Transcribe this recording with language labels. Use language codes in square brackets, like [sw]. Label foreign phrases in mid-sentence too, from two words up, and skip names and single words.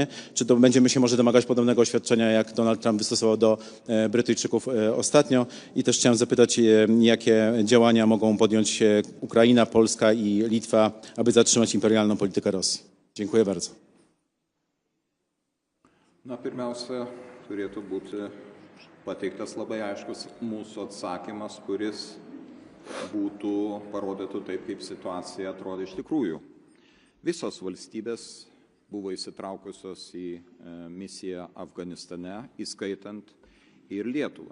[pl] Czy to będziemy się może domagać podobnego oświadczenia, jak Donald Trump wystosował do Brytyjczyków ostatnio? I też chciałem zapytać, jakie działania mogą podjąć Ukraina, Polska i Litwa, aby zatrzymać imperialną politykę Rosji? Dziękuję bardzo. [lt] Na, pirmiausia, turėtų būti pateiktas labai aiškus mūsų atsakymas, kuris parodytų taip, kaip situacija atrodo iš tikrųjų. Visos valstybės buvo įsitraukusios į misiją Afganistane, įskaitant ir Lietuvą.